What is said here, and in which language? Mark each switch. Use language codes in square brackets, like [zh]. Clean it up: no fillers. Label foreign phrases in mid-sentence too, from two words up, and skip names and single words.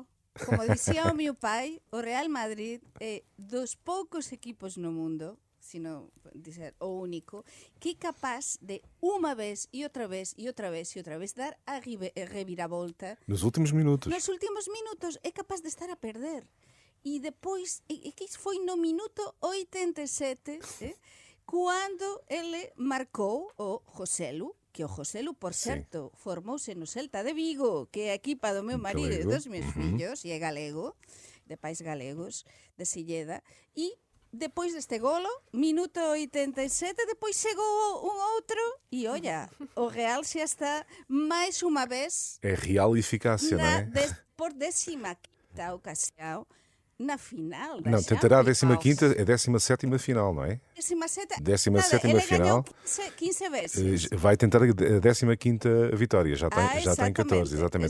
[pt] Como dizia o meu pai, o Real Madrid é dos poucos equipos no mundo, se não dizer o único, que é capaz de uma vez e outra vez e outra vez e outra vez dar a reviravolta. Nos últimos minutos. Nos últimos minutos é capaz de estar a perder. E depois, que isso foi no minuto 87, quando ele marcou o Joselu, [gl] que o Joselu, por certo, formouse no Celta de Vigo, que é a equipa do meu marido e dos meus fillos, e é galego, de pais galegos, de Silleda, e depois deste golo, minuto 87, [pt] depois chegou um outro, e olha, [gl] o Real xa está máis unha vez [pt] É real eficácia, não é? por 15ª ocasião na final da Não, tentará a Champions. 15ª, é 17ª final, não é? 17ª final. 15 vezes. Vai tentar a 15ª vitória, já tem 14, exatamente.